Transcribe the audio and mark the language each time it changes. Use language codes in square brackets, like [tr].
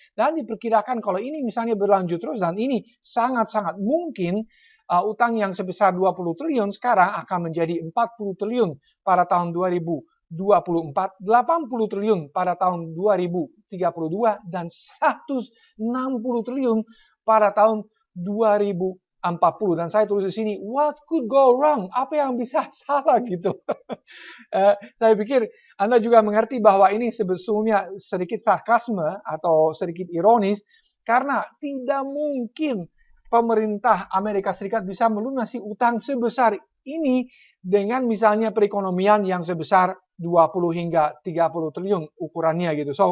[id] Dan diperkirakan kalau ini misalnya berlanjut terus, dan ini sangat-sangat mungkin utang yang sebesar 20 triliun sekarang akan menjadi 40 triliun pada tahun 2020. 2024, 80 triliun pada tahun 2032, dan 160 triliun pada tahun 2040. Dan saya tulis di sini, [en] what could go wrong? [id] Apa yang bisa salah gitu? Saya pikir Anda juga mengerti bahwa ini sebetulnya sedikit sarkasme atau sedikit ironis, karena tidak mungkin pemerintah Amerika Serikat bisa melunasi utang sebesar ini dengan misalnya perekonomian yang sebesar 20 hingga 30 triliun ukurannya gitu.